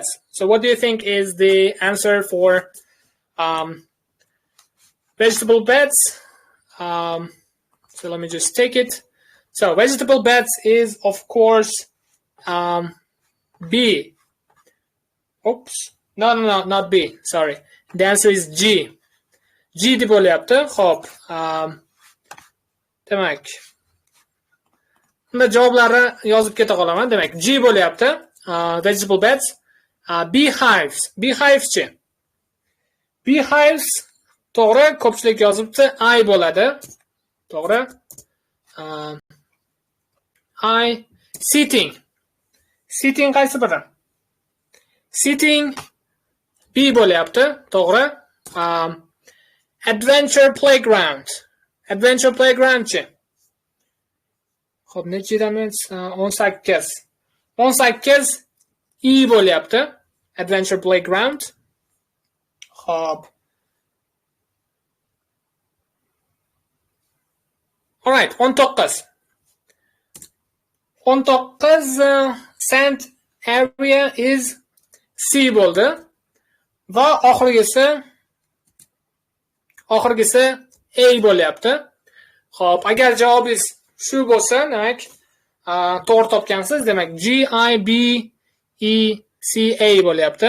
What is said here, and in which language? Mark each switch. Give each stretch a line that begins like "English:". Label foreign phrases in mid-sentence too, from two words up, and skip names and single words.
English: So what do you think is the answer for vegetable beds? So let me just take it. So vegetable beds is, of course, B. Oops. No, not B. Sorry. The answer is G.
Uzbek: G deb bo'lyapti. Xo'p. Demak. Unda javoblarni yozib keta qolaman. Demak, G bo'lyapti.
English: Vegetable beds.
Uzbek: Beehives. Beehives-chi? Beehives to'g'ri, ko'pchilik yozibdi. I bo'ladi. To'g'ri.
English: I. Sitting.
Uzbek: Sitting qaysi biri? Sitting B bo'lyapti. To'g'ri.
English: Adventure playground. Adventure playground-
Uzbek: chi? Xo'p, nechidamiz? 18. 18 E bo'lyapti.
English: Adventure playground. Xo'p. All right, 19. 19 sand area is C bo'ldi.
Uzbek: Va oxirgisi A bo'lyapti. Xo'p, agar javobingiz shu bo'lsa, demak, to'g'ri topgansiz. Demak, G I B E C A bo'lyapti.